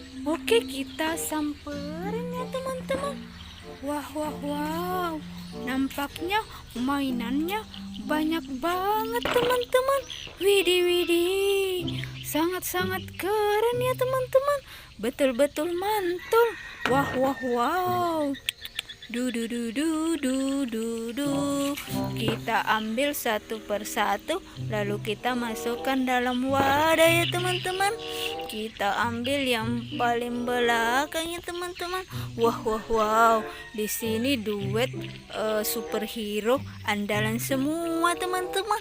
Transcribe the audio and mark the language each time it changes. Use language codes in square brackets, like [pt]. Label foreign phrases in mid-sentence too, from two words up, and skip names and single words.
[id] Oke, kita samperin ya teman-teman. Wah, wah, wow. Nampaknya mainannya banyak banget teman-teman. Widih, widih. Sangat-sangat keren ya teman-teman. Betul-betul mantul. Wah, wah, wow. Du du du du du du du. Kita ambil satu persatu, lalu kita masukkan dalam wadah ya teman-teman. Kita ambil yang paling belakang ya teman-teman. Wah wah wow. Di sini duet superhero andalan semua teman-teman.